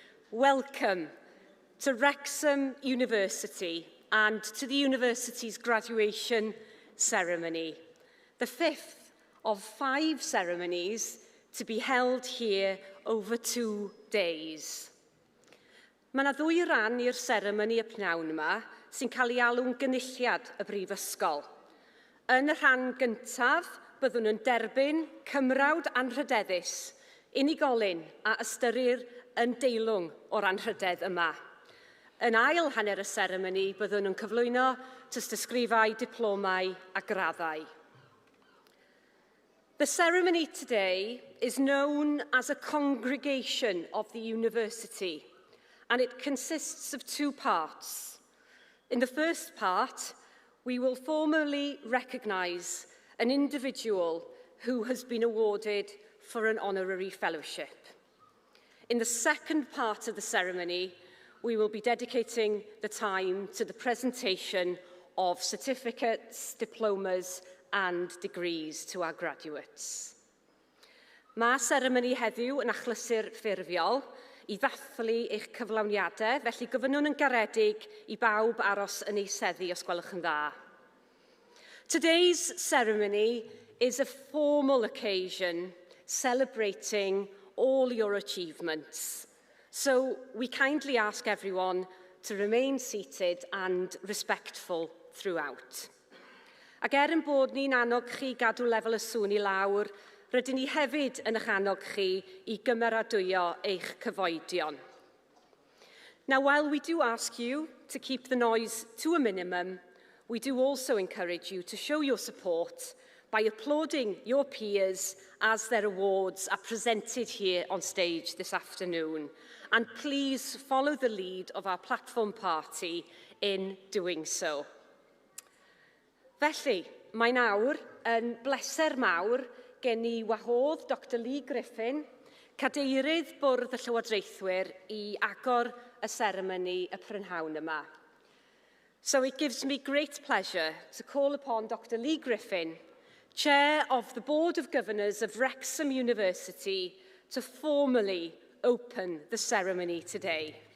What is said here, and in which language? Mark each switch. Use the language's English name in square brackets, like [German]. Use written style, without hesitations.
[English] Welcome to Wrexham University and to the university's graduation ceremony, the 5th of 5 ceremonies to be held here over 2 days. [Welsh] Mae yna 2 ran i'r seremoni y pnawn yma sy'n cael ei alw'n gynulliad y Brifysgol. Yn y rhan gyntaf, byddwn yn derbyn cymrawd anrhydeddus, unigolyn a ystyrir yn deilwng o'r anrhydedd yma. Yn ail hanner y seremoni, byddwn yn cyflwyno tystysgrifau, diplomau a graddau. [English] The ceremony today is known as a congregation of the university, and it consists of 2 parts. In the first part, we will formally recognise an individual who has been awarded for an honorary fellowship. In the second part of the ceremony, we will be dedicating the time to the presentation of certificates, diplomas and degrees to our graduates. [Welsh] Mae seremoni heddiw yn achlysur ffurfiol I ddathlu eich cyflawniadau, felly gofynnwn yn garedig I bawb aros yn eiseddu os gwelwch yn dda. [English] Today's ceremony is a formal occasion celebrating all your achievements. So we kindly ask everyone to remain seated and respectful throughout. [Welsh] Ac yn bod ni'n annog chi gadw lefel y sŵn I lawr, rydyn ni hefyd yn eich annog chi I gymeradwyo eich cyfoedion. [English] Now, while we do ask you to keep the noise to a minimum, we do also encourage you to show your support by applauding your peers as their awards are presented here on stage this afternoon. And please follow the lead of our platform party in doing so. [Welsh] Felly, mae nawr yn bleser mawr gen I wahodd Dr Lee Griffin, cadeirydd Bwrdd y Llywodraethwyr I agor y seremoni y prynhawn yma. [English] So it gives me great pleasure to call upon Dr Lee Griffin, Chair of the Board of Governors of Wrexham University, to formally open the ceremony today.